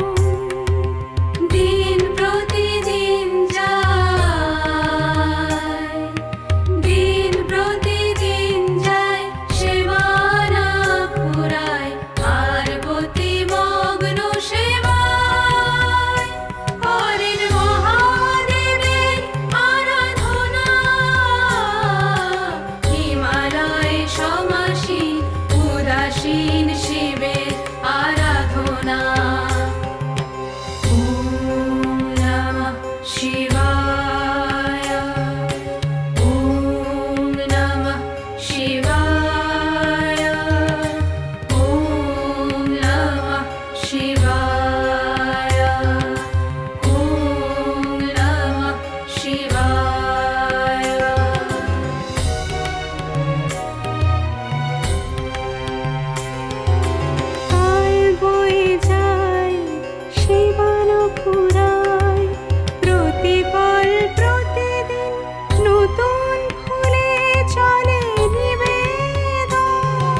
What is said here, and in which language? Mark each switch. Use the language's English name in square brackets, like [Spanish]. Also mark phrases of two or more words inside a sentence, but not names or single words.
[Bangla] দিন প্রতিদিন যায়, দিন প্রতিদিন যায় সেবা না ফুরায়, পার্বতী মগ্ন সেবায়, করেন মহাদেবের আরাধনা, হিমালয়ে সমাসীন উদাসীন শিবের আরাধনা। [Sanskrit] ওম নমঃ শিবায়, ওম নমঃ শিবায়, ওম নমঃ শিবায়, ওম নমঃ শিবায়। [Bangla] কাল বয়ে যায় সেবান ফুরায়, প্রতিপল প্রতিদিন নতুন ফুলে চলে নিবেদন।